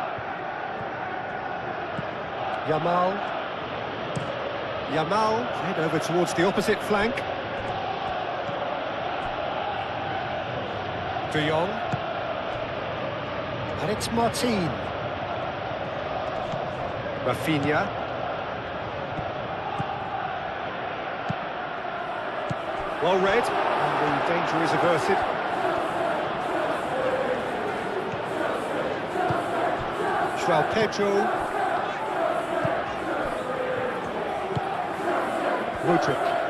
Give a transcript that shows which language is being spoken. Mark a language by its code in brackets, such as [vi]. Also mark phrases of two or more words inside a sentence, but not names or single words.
[en] Yamal. Played over towards the opposite flank. De Jong. And it's Martin. Rafinha. Well read, and the danger is averted. João Pedro. Mudryk.